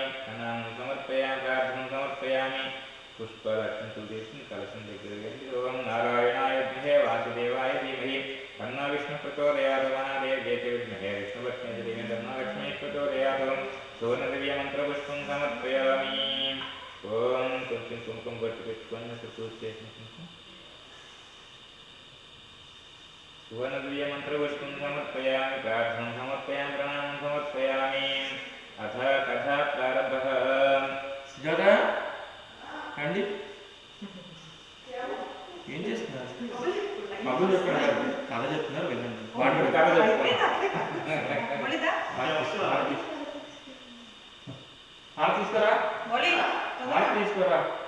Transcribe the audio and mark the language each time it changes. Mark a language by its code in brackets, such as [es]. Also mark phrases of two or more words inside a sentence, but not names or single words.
[sa] ప్రణామం సమర్పయామి ప్రార్థనం సమర్పయామి [te] పుష్పలక్ష్మి తీసుకుని కలశం దగ్గర వెళ్ళి ఓం [sa] నారాయణాయ విద్మహే వాసుదేవాయ ధీమహి తన్నో విష్ణు ప్రచోదయాత్ మహాదేవ్యేతి విద్మహే విష్ణుపత్ని ధీమహి తన్నో లక్ష్మీ ప్రచోదయాత్ సువర్ణదివ్యమంత్రపుష్పం సమర్పయామి ఓం [te] కొంచెం కుంకుమ పట్టు పెట్టుకొని పూజ చేసిన [sa] सुवर्णदिव्यमन्त्रपुष्पं समर्पयामि प्रार्थनं समर्पयामि प्रणामं समर्पयामि अथ कथा प्रारब्धः [te] సుజాత అండి ఏం చేస్తున్నారు కబుర్లు చెప్తున్నారు కథ చెప్తున్నారు వెళ్ళండి వాడు కథ చెప్తాను తీసుకురా తీసుకురా